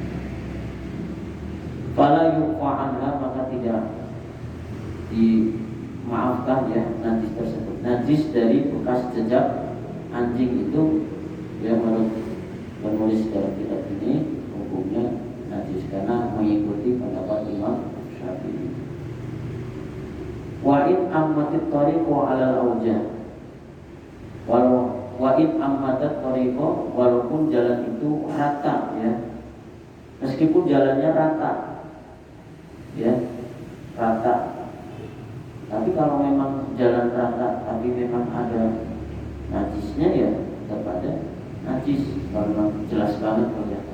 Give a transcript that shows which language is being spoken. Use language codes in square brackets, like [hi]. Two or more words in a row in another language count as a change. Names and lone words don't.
[ar] فلا يعفى عنها, [id] maka tidak dimaafkan ya najis tersebut. Najis dari bekas jejak anjing itu ya menurut penulis dalam kitab ini hukumnya najis karena mengikuti pendapat Imam Syafi'i. [ar] وإن عمت الطريق على الأوجه ولو وإن عمت الطريق, [id] walaupun jalan itu rata ya, meskipun jalannya rata ya, rata. Tapi kalau memang jalan rata tapi memang ada najisnya, ya tetap ada najis kalau memang jelas banget kelihatan.